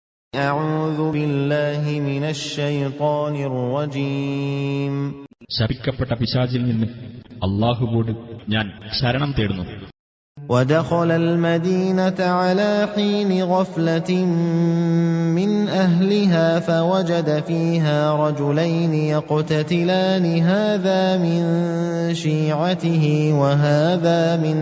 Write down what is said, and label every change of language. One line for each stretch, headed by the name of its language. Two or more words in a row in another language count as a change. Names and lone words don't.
Arabic: أعوذ بالله من الشيطان الرجيم.
Malayalam: ശപിക്കപ്പെട്ട പിശാചിൽ നിന്ന് അല്ലാഹുവോട് ഞാൻ ശരണം തേടുന്നു.
Arabic: ودخل المدينة على حين غفلة من أهلها فوجد فيها رجلين يقتتلان هذا من شيعته وهذا من